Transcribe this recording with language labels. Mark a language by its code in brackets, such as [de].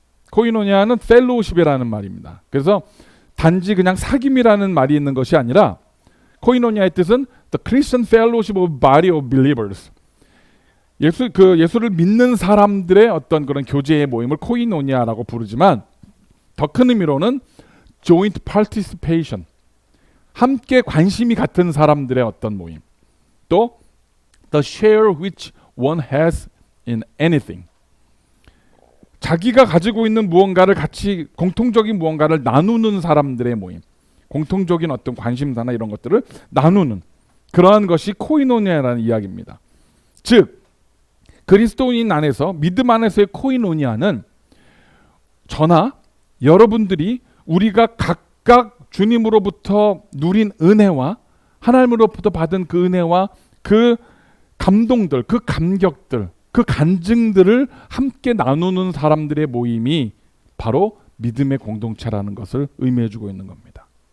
[ko] 코이노니아는 펠로우십이라는 말입니다. 그래서 단지 그냥 사귐이라는 말이 있는 것이 아니라 코이노니아의 뜻은 [en] The Christian Fellowship of Body of Believers. [ko] 예수를 믿는 사람들의 어떤 그런 교제의 모임을 코이노니아라고 부르지만 더 큰 의미로는 [en] Joint Participation. [ko] 함께 관심이 같은 사람들의 어떤 모임. 또 [en] The share which one has in anything. [ko] 자기가 가지고 있는 무언가를 같이 공통적인 무언가를 나누는 사람들의 모임. 공통적인 어떤 관심사나 이런 것들을 나누는 그러한 것이 코이노니아라는 이야기입니다. 즉 그리스도인 안에서 믿음 안에서의 코이노니아는 저나 여러분들이 우리가 각각 주님으로부터 누린 은혜와 하나님으로부터 받은 그 은혜와 그 감동들, 그 감격들, 그 간증들을 함께 나누는 사람들의 모임이 바로 믿음의 공동체라는 것을 의미해주고 있는 겁니다.